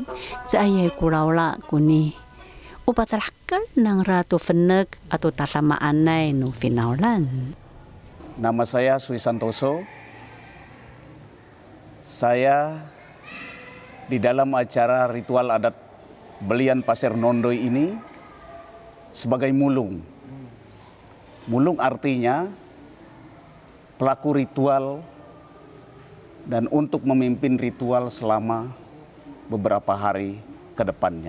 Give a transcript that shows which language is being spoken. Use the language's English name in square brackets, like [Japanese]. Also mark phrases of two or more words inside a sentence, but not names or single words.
[Indonesian] Caya kuraula kuni. Upatalakal ng ratu feneg atau talamaan nay nung finaulan. Nama saya Sui Santoso. Saya di dalam acara ritual adat Belian Pasir Nondoy ini sebagai mulung. Mulung artinya pelaku ritual dan untuk memimpin ritual selama beberapa hari ke depannya.